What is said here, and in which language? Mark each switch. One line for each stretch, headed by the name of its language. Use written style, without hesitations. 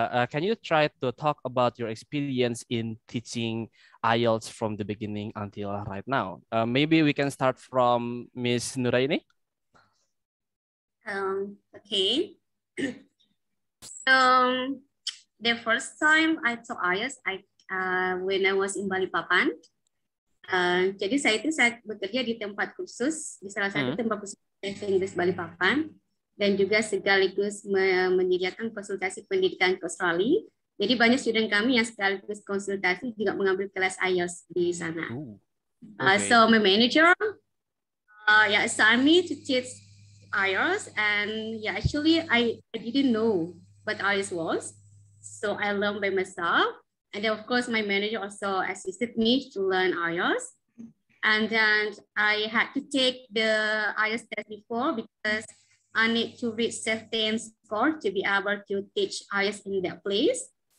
English: Can you try to talk about your experience in teaching IELTS from the beginning until right now? Maybe we can start from Miss Nuraini. Okay. So the first time I taught IELTS, when I was in Balikpapan.
Indonesian: Jadi saya bekerja di tempat kursus di salah satu tempat kursus bahasa Inggris Balikpapan dan juga sekaligus menyediakan konsultasi pendidikan ke Australia. Jadi banyak student kami yang sekaligus konsultasi juga mengambil kelas IELTS di sana.
English: So my manager assigned me to teach IELTS, and actually I didn't know what IELTS was, so I learned by myself. And then of course my manager also assisted me to learn IELTS, and then I had to take the IELTS test before because I need to reach certain score to be able to teach IELTS in that place.